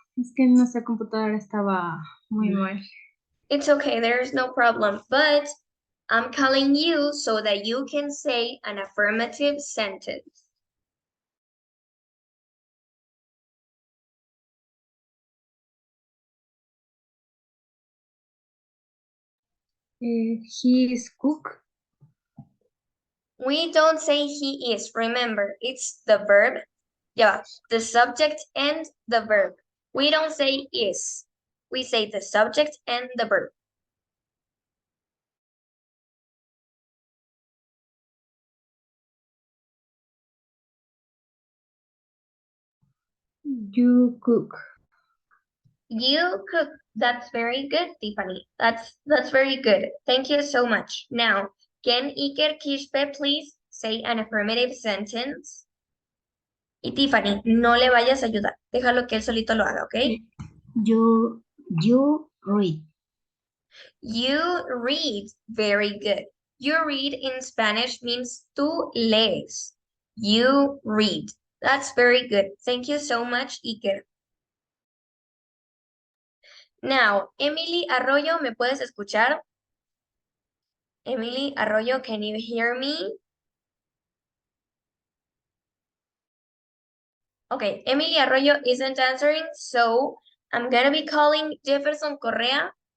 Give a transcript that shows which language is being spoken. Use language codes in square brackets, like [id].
[es] Es que nuestra computadora estaba muy mal. [en] It's okay, there's no problem, but I'm calling you so that you can say an affirmative sentence. He is cook. We don't say he is, remember, it's the verb, yeah, the subject and the verb. We don't say is, we say the subject and the verb. You cook. You cook. That's very good, Tiffany. That's very good. Thank you so much. Now, can Iker Kishpe please say an affirmative sentence? [es] Y Tiffany, no le vayas a ayudar. Déjalo que él solito lo haga, ¿ok? [en] You read. You read. Very good. You read in Spanish means [es] tú lees. [en] You read. That's very good. Thank you so much, Iker. [es] Now, Emily Arroyo, ¿me puedes escuchar? [en] Emily Arroyo, can you hear me? Okay, Emily Arroyo isn't answering, so I'm gonna be calling Jefferson Correa.